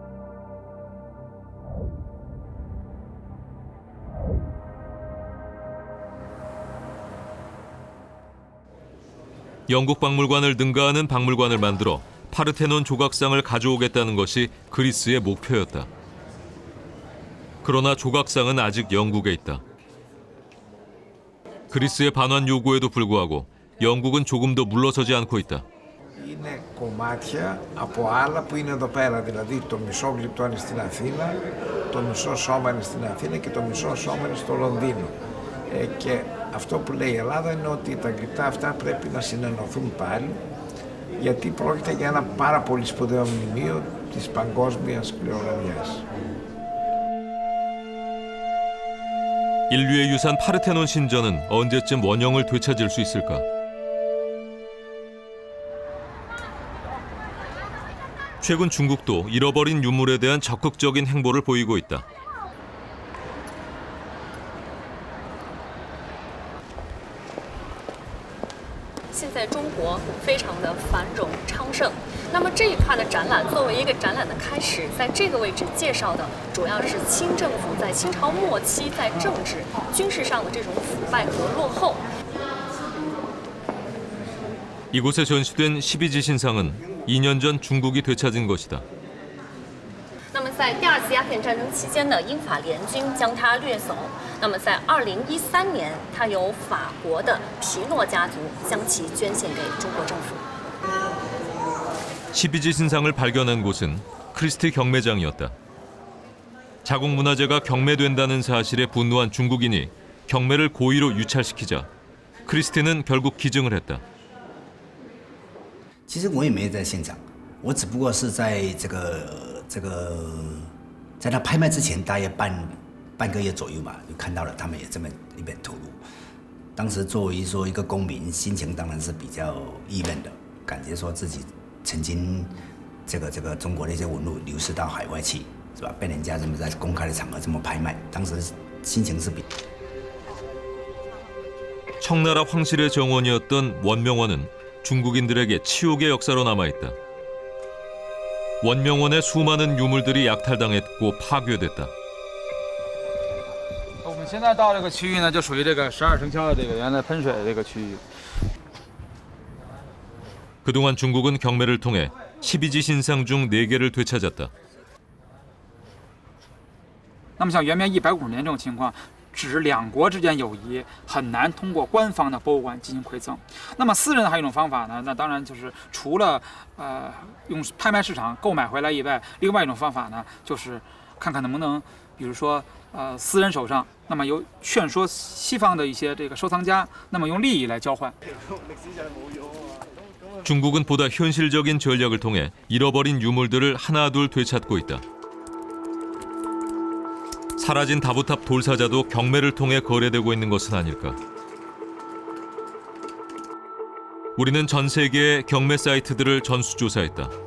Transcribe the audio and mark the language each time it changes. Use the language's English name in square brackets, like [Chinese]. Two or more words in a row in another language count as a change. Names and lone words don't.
[Korean] 영국 박물관을 능가하는 박물관을 만들어 파르테논 조각상을 가져오겠다는 것이 그리스의 목표였다. 그러나 조각상은 아직 영국에 있다. 그리스의 반환 요구에도 불구하고 영국은 조금도 물러서지 않고 있다. [Greek] Είναι κομμάτια από άλλα που είναι εδώ πέρα, δηλαδή το μισό γλυπτό είναι στην Αθήνα, το μισό σώμα είναι στην Αθήνα και το μισό σώμα είναι στο Λονδίνο. Και αυτό που λέει η Ελλάδα είναι ότι τα γλυπτά αυτά πρέπει να συνενωθούν πάλι, γιατί πρόκειται για ένα πάρα πολύ σπουδαίο μνημείο της παγκόσμιας κληρονομιάς. [Korean] 인류의 유산 파르테논 신전은 언제쯤 원형을 되찾을 수 있을까? 최근 중국도 잃어버린 유물에 대한 적극적인 행보를 보이고 있다. [Chinese] 现在中国非常的繁荣昌盛。那么这一块的展览作为一个展览的开始，在这个位置介绍的主要是清政府在清朝末期在政治、军事上的这种腐败和落后。 [Korean] 이곳에 전시된 12지 신상은 2년 전 중국이 되찾은 것이다. [Chinese] 那么在第二次鸦片战争期间的英法联军将它掠走。那么在2013年，它由法国的皮诺家族将其捐献给中国政府。 [Korean] 12지 신상을 발견한 곳은 크리스티 경매장이었다. 자국 문화재가 경매된다는 사실에 분노한 중국인이 경매를 고의로 유찰시키자 크리스티는 결국 기증을 했다. [Chinese] 其实我也没在现场，我只不过是在在他拍卖之前大约半个月左右吧，就看到了他们也这么一边投入。当时作为说一个公民，心情当然是比较郁闷的，感觉说自己曾经这个中国的一些文物流失到海外去，是吧？被人家这么在公开的场合这么拍卖，当时心情是比。 [Korean] 청나라 황실의 정원이었던 원명원은 중국인들에게 치욕의 역사로 남아있다. 원명원의 수많은 유물들이 약탈당했고 파괴됐다. [Chinese] 我们现在到这个区域呢，就属于这个12生肖的这个原来喷水的这个区域。 [Korean] 그동안 중국은 경매를 통해 12지 신상 중 4개를 되찾았다. [Chinese] 那么像元明150年这种情况，指两国之间友谊很难通过官方的博物馆进行馈赠。那么私人还有一种方法呢，那当然就是除了用拍卖市场购买回来以外，另外一种方法呢，就是看看能不能，比如说私人手上，那么由劝说西方的一些这个收藏家，那么用利益来交换。 [Korean] 중국은 보다 현실적인 전략을 통해 잃어버린 유물들을 하나둘 되찾고 있다. 사라진 다부탑 돌사자도 경매를 통해 거래되고 있는 것은 아닐까. 우리는 전 세계의 경매 사이트들을 전수조사했다.